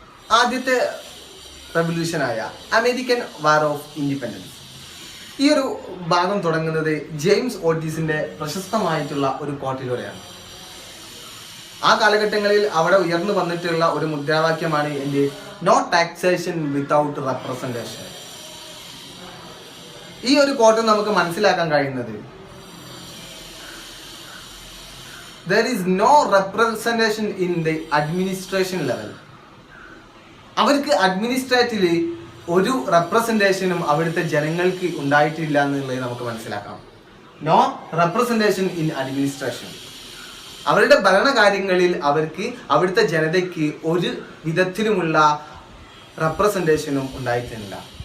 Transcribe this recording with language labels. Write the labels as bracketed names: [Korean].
[Malayalam] ആദ്യത്തെ റവല്യൂഷനായ American war of independence. ഈ ഒരു ഭാഗം തുടങ്ങുന്നത് ജെയിംസ് ഓട്ടീസിന്റെ പ്രശസ്തമായിട്ടുള്ള ഒരു കോട്ടിലൂടെയാണ്. ആ കാലഘട്ടങ്ങളിൽ അവിടെ ഉയർന്നു വന്നിട്ടുള്ള ഒരു മുദ്രാവാക്യമാണ് [English] No taxation without representation. [Malayalam] ഈ ഒരു കോട്ട് നമുക്ക് മനസ്സിലാക്കാൻ കഴിയുന്നത് [English] there is no representation in the administration level. [Malayalam] അവർക്ക് അഡ്മിനിസ്ട്രേറ്റീവില് ഒരു റെപ്രസെന്റേഷനും അവിടുത്തെ ജനങ്ങൾക്ക് ഉണ്ടായിട്ടില്ല എന്നുള്ളത് നമുക്ക് മനസ്സിലാക്കാം. [English] No representation in administration. [Malayalam] അവരുടെ ഭരണകാര്യങ്ങളിൽ അവർക്ക് അവിടുത്തെ ജനതയ്ക്ക് ഒരു വിധത്തിലുമുള്ള റെപ്രസെന്റേഷനും ഉണ്ടായിട്ടില്ല.